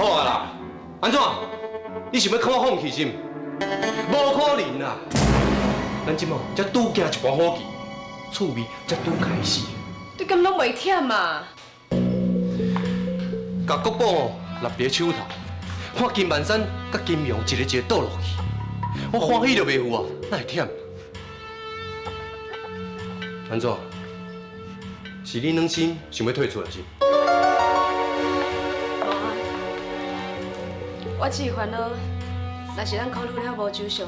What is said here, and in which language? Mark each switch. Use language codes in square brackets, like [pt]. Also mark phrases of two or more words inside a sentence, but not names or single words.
[nan] 好啊啦，安怎？你想要看我放弃心？无可能啦！ 咱即马才拄行一盘好棋，趣味才拄开始。你敢拢袂忝嘛？甲国宝立伫手头，看金万山甲金阳一个倒落去，我欢喜就袂赴啊，哪会忝？安怎？是你软心想要退出来是？无啊，我只是烦恼，若是咱考虑了无周详。